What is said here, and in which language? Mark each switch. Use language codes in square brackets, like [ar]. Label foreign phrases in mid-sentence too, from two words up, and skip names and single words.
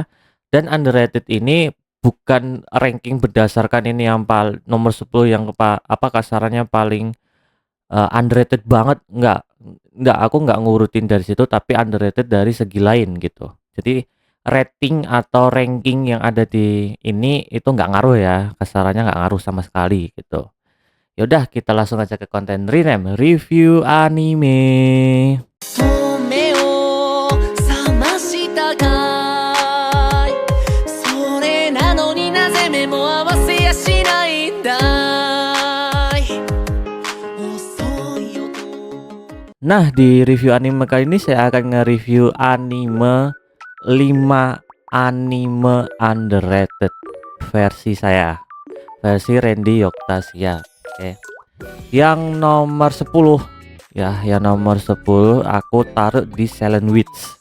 [id] Dan underrated ini bukan ranking berdasarkan ini yang nomor 10 yang kasarannya paling, underrated banget, enggak, aku enggak ngurutin dari situ, tapi underrated dari segi lain gitu. Jadi rating atau ranking yang ada di ini itu nggak ngaruh ya, kasarannya nggak ngaruh sama sekali gitu. Yaudah kita langsung aja ke konten rename, review anime. [ja] 目を覚ましたかいそれなのになぜ目も合わせやしないんだい遅いよと [id] Nah, di review anime kali ini saya akan nge-review anime 5 anime underrated versi saya, versi Randy Oktasya. Oke. Yang nomor 10 ya, yang nomor 10 aku taruh di Silent Witch.